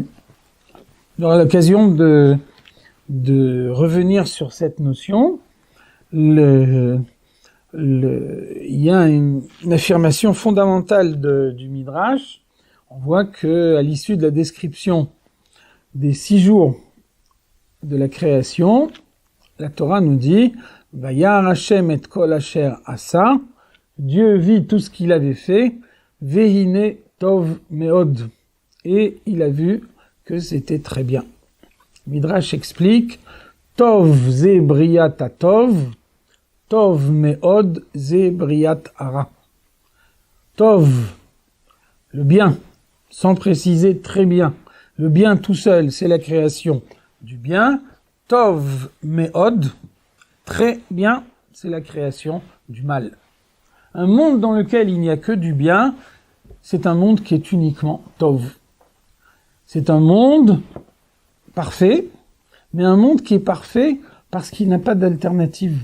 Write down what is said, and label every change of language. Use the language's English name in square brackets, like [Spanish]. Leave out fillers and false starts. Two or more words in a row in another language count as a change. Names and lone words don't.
[French] Dans l'occasion de revenir sur cette notion, il y a une affirmation fondamentale du Midrash. On voit que à l'issue de la description des 6 jours de la création, la Torah nous dit « [Hebrew] וירא השם את כל אשר עשה [French] » Dieu vit tout ce qu'il avait fait, « [Hebrew] והנה טוב מאד [French] » et il a vu que c'était très bien. [Hebrew] Midrash explique « טוב זה בריאת הטוב » טוב מאד זה בריאת הרע. [French] Tov, le bien, sans préciser très bien. Le bien tout seul, c'est la création du bien. [Hebrew] טוב מאד, [French] très bien, c'est la création du mal. Un monde dans lequel il n'y a que du bien, c'est un monde qui est uniquement Tov. C'est un monde parfait, mais un monde qui est parfait parce qu'il n'a pas d'alternative.